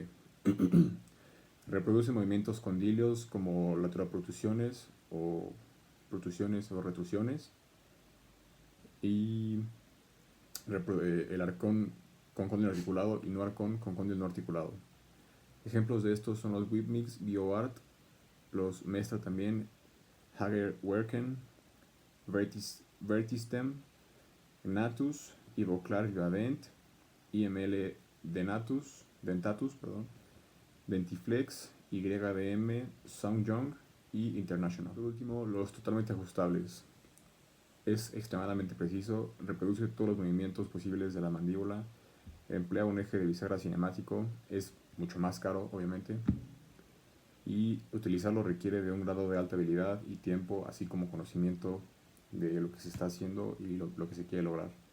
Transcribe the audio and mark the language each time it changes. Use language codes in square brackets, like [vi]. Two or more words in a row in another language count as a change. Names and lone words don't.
[es] Reproduce movimientos condilios como lateroprotrusiones o retrusiones. Y el arcón con cóndilo articulado y no arcón con cóndilo no articulado. Ejemplos de estos son los Whipmix BioArt, los Mestra también, Hager Werken, Vertistem, Natus, Ivoclar Vivadent, IML Dentatus, Dentiflex, YDM, Soundyoung y International. Por último, los totalmente ajustables. Es extremadamente preciso, reproduce todos los movimientos posibles de la mandíbula, emplea un eje de bisagra cinemático, es mucho más caro obviamente, y utilizarlo requiere de un grado de alta habilidad y tiempo, así como conocimiento de lo que se está haciendo y lo que se quiere lograr.